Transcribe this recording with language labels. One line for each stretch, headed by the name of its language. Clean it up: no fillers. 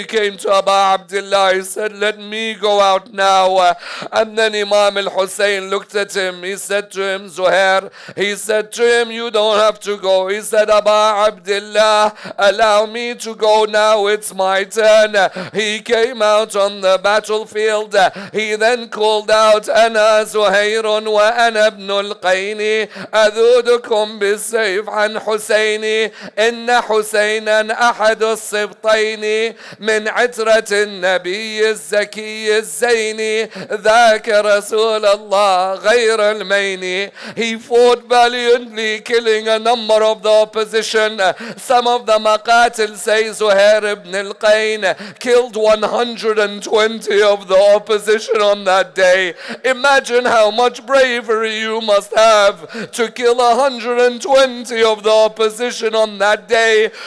English: He came to Abu Abdullah. He said, let me go out now. And then Imam al-Hussein looked at him. He said to him, Zuhair, he said to him, you don't have to go. He said, Abu Abdullah, allow me to go now. It's my turn. He came out on the battlefield. He then called out,
Arabic: Ana Zuhairun wa ana ibn al-Qayni أذودكم بالسيف عن حسيني إن حسينا أحد السبطين من عترة النبي الزكي الزيني ذاك رسول الله غير المين.
English: He fought valiantly, killing a number of the opposition. Some of the maqatil say Zuhair ibn al-Qayn killed 120 of the opposition on that day. Imagine how much bravery you must have to kill 120 of the opposition on that day.